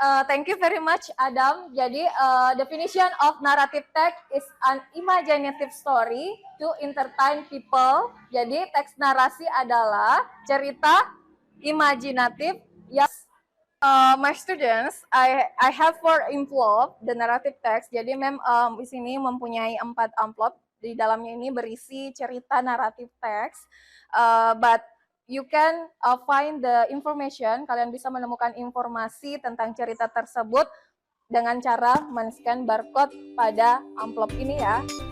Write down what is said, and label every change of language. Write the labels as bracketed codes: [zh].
[en] Thank you very much, Adam. Jadi, definition of narrative text is an imaginative story to entertain people. [id] Jadi, teks narasi adalah cerita imajinatif. [en] My students, I have 4 envelope the narrative text. [id] Jadi, di sini mempunyai 4 amplop. Di dalamnya ini berisi cerita naratif teks. [en] But you can find the information, [id] kalian bisa menemukan informasi tentang cerita tersebut dengan cara men-scan barcode pada amplop ini ya.